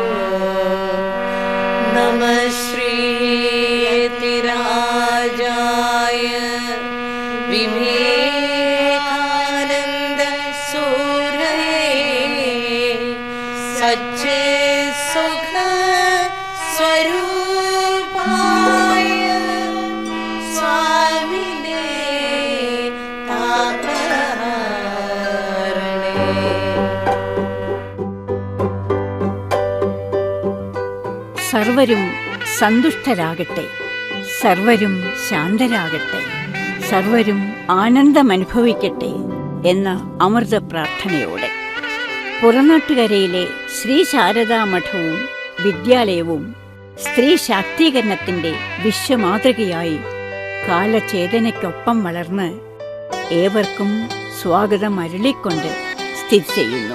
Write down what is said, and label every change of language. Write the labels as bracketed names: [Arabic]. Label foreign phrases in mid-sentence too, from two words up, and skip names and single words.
[Sanskrit] नमः श्रीयतिराजाय विवेकानन्द सूरये सच्चित्सुख स्वरूपाय स्वामिने तापहरणे। [Malayalam] സർവരും സന്തുഷ്ടരാകട്ടെ, സർവരും ശാന്തരാകട്ടെ, സർവരും ആനന്ദമനുഭവിക്കട്ടെ എന്ന അമൃത പ്രാർത്ഥനയോടെ പുറനാട്ടുകരയിലെ ശ്രീ ശാരദാ മഠവും വിദ്യാലയവും സ്ത്രീ ശാക്തീകരണത്തിൻ്റെ വിശ്വമാതൃകയായി കാലചേതനയ്ക്കൊപ്പം വളർന്ന് ഏവർക്കും സ്വാഗതം അരുളിക്കൊണ്ട് സ്ഥിതി ചെയ്യുന്നു.